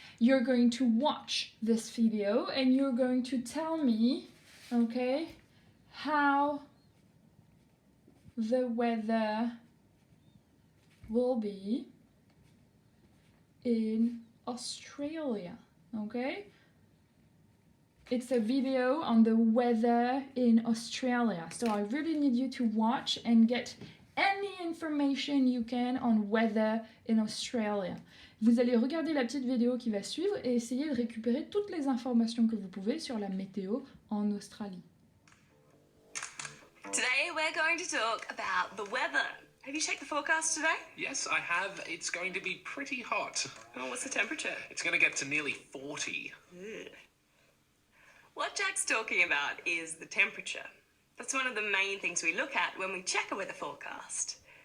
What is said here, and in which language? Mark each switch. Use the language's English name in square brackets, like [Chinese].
[English] You're going to watch this video and you're going to tell me, okay, how the weather will be in Australia, okay? It's a video on the weather in Australia. So I really need you to watch and get any information you can on weather in Australia. [French] Vous allez regarder la petite vidéo qui va suivre et essayer de récupérer toutes les informations que vous pouvez sur la météo en Australie. [English] Today we're going to talk about the weather. Have you checked the forecast today? Yes, I have. It's going to be pretty hot. Oh, what's the temperature? It's going to get to nearly 40. Ugh. What Jack's talking about is the temperature. That's one of the main things we look at when we check a weather forecast.